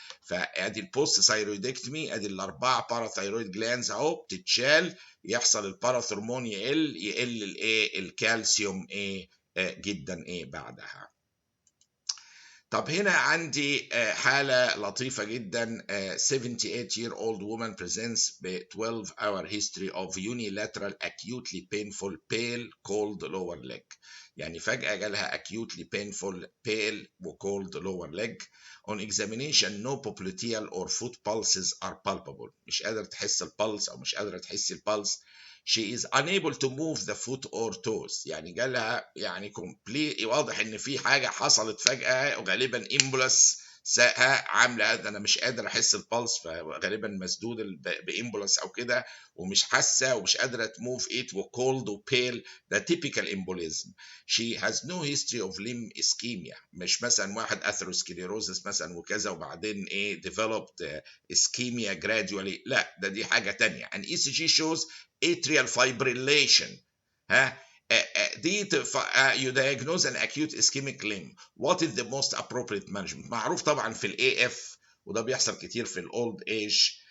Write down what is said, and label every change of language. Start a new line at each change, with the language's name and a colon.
Arabic: فادي البوست ثايرويدكتومي، ادي الاربعه باراثايرويد جلاندز اهو بتتشال، يحصل الباراثرمون يقل الكالسيوم جدا بعدها. طب هنا عندي حالة لطيفة جدا.
English: 78-year-old woman presents ب 12-hour history of unilateral acutely painful pale cold lower leg.
Arabic: يعني فجأة جالها
English: acutely painful pale
Arabic: و
English: cold lower leg. On examination no popliteal or foot pulses are palpable.
Arabic: مش قادرة تحس البلس أو مش قادرة تحس البلس.
English: She is unable to move the foot or toes.
Arabic: يعني جالها يعني complete، واضح ان في حاجه حصلت فجاه، وغالبا امبولس عامله انا مش قادر احس البلس، فغالبا مسدود بامبولس او كده، ومش حاسه ومش قادره تموف ايت وكولد وبيل.
English: ده typical embolism. she has no history of limb ischemia.
Arabic: مش مثلا واحد اثيروسكليروزس مثلا وكذا وبعدين ايه
English: developed ischemia gradually.
Arabic: لا، دي حاجه تانية.
English: an ECG shows atrial fibrillation. دي you diagnose an acute ischemic limb. What is the most appropriate management؟
Arabic: معروف طبعا في الاي اف، وده بيحصل كتير في الاولد ايج.